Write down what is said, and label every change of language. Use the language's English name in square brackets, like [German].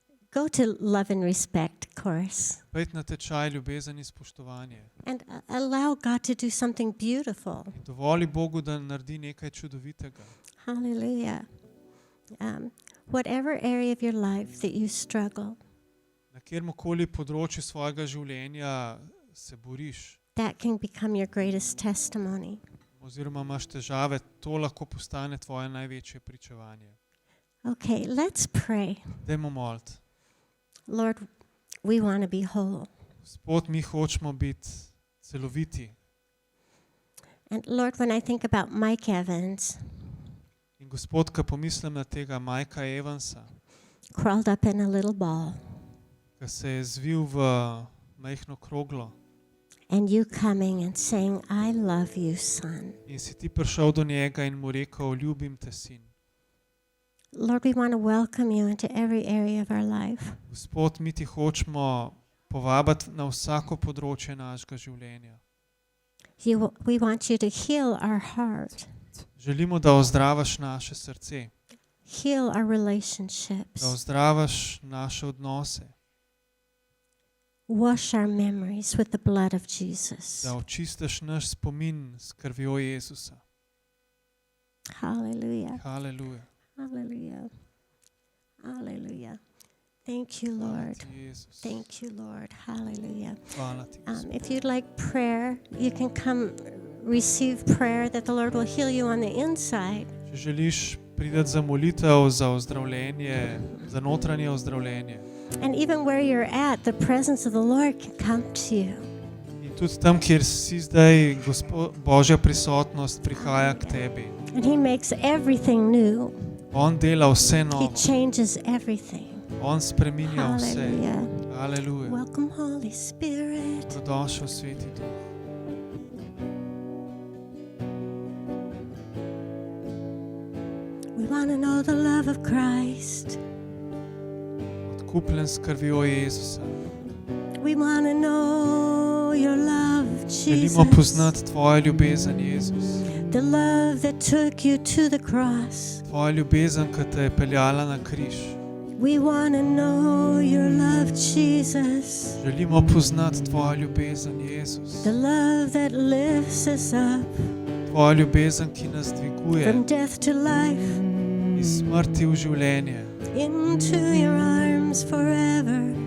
[English] Go to Love and Respect course [Slovenian] Pejdi na tečaj ljubezen in spoštovanje. [English] and allow God to do something beautiful. [Slovenian] Dovoli Bogu, da naredi nekaj čudovitega. [English] Hallelujah. Whatever area of your life that you struggle, [Slovenian] Na kjerkoli področju svojega življenja se boriš [English] that can become your greatest testimony. [Slovenian] oziroma imaš težave, to lahko postane tvoje največje pričevanje. [English] Okay, let's pray. [Slovenian] Dajmo moliti. [English] Lord, we want to be whole. [Slovenian] Gospod, mi hočemo biti celoviti. [English] And Lord, when I think about Mike Evans, [Slovenian] In Gospod, ko pomislim na tega Mikea Evansa, [English] crawled up in a little ball, [Slovenian] ki se je zvil v majhno kroglo [English] and you coming and saying, I love you, son. [Slovenian] in si ti prišel do njega in mu rekel, ljubim te, sin. [English] Lord, we want to welcome you into every area of our life. [Slovenian] Gospod, mi ti hočemo povabiti na vsako področje našega življenja. [English] We want you to heal our heart, [Slovenian] Želimo, da ozdravaš naše srce, [English] heal our [Slovenian] da [English] relationships, [Slovenian] ozdravaš naše odnose, [English] wash our memories with the blood of Jesus. [Slovenian] da očistiš naš spomin s krvjo Jezusa. [English] Hallelujah. [Slovenian] Haleluja. [English] Hallelujah. Hallelujah. Thank you, [Slovenian] Hvala [English] Lord. [Slovenian] ti, Jezus. [English] Thank you, Lord. Hallelujah. [Slovenian] Hvala ti, Gospod. [English] If you'd like prayer, you can come receive prayer that the Lord will heal you on the inside. [Slovenian] Če želiš priti za molitev, za ozdravljenje, za notranje ozdravljenje. [English] And even where you're at, the presence of the Lord can come to you. [Slovenian] In tudi tam, kjer si zdaj, Božja prisotnost prihaja k tebi. [English] And He makes everything new. [Slovenian] On dela vse [English] He [Slovenian] novo. [English] changes everything. [Slovenian] On spreminja vse. [English] Hallelujah. [Slovenian] Haleluja. [English] Welcome, Holy Spirit. [Slovenian] Dobrodošel, Sveti Duh. [English] We want to know the love of Christ. [Slovenian] Odkupljen s krvjo Jezusa. [English] We want to know your love, [Slovenian] Želimo [English] Jesus. [Slovenian] poznati tvojo ljubezen, Jezus. [English] The love that took you to the cross. [Slovenian] Tvoja ljubezen, ki te je peljala na križ. [English] We want to know your love, Jesus. [Slovenian] Želimo poznati tvojo ljubezen, Jezus. [English] The love that lifts us up [Slovenian] Tvoja ljubezen, ki nas dviguje [English] from death to life, [Slovenian] iz smrti v življenje, [English] into your arms forever.